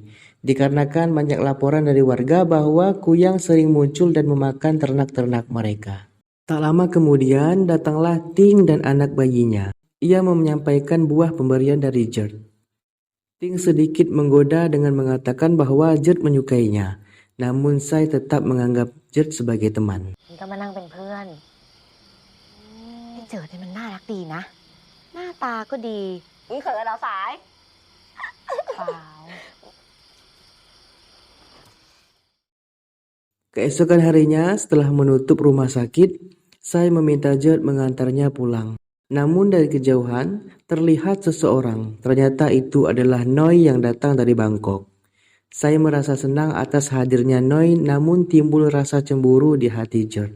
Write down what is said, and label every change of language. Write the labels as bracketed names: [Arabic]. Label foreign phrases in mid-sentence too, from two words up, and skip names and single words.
[Indonesian] Dikarenakan banyak laporan dari warga bahwa Kuyang sering muncul dan memakan ternak-ternak mereka. Tak lama kemudian datanglah Ting dan anak bayinya. Ia menyampaikan buah pemberian dari Gert. Ting sedikit menggoda dengan mengatakan bahwa Gert menyukainya. Namun Sai tetap menganggap Gert sebagai teman. [Thai] ก็มานั่งเป็นเพื่อนเจิดเนี่ยมันน่ารักดีนะหน้าตาก็ดีเขินเหรอสายเปล่า [Indonesian] Keesokan harinya, setelah menutup rumah sakit, Sai meminta Gert mengantarnya pulang. Namun dari kejauhan, terlihat seseorang. Ternyata itu adalah Noi yang datang dari Bangkok. Sai merasa senang atas hadirnya Noi, namun timbul rasa cemburu di hati Gert.